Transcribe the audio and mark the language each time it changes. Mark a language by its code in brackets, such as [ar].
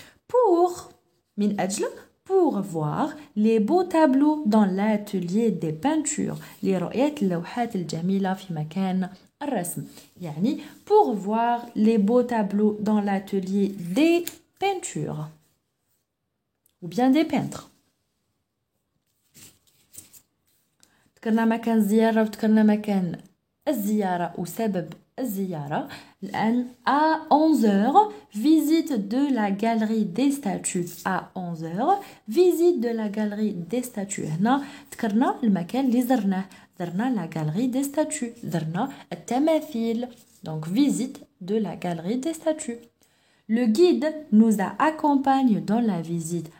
[fr] pour من أجل pour voir les beaux tableaux dans l'atelier des peintures، [ar] لرؤية اللوحات الجميلة في مكان الرسم. [fr] يعني pour voir les beaux tableaux dans l'atelier des peintures ou bien des peintres. [ar] ذكرنا مكان الزيارة وذكرنا مكان الزيارة وسبب الزيارة. [fr] الآن à 11h visite de la galerie des statues. à 11h visite de la galerie des statues. [ar] هنا ذكرنا المكان اللي زرنا [fr] la galerie des statues، [ar] زرنا التماثيل. [fr] donc visite de la galerie des statues. le guide nous accompagne dans la visite.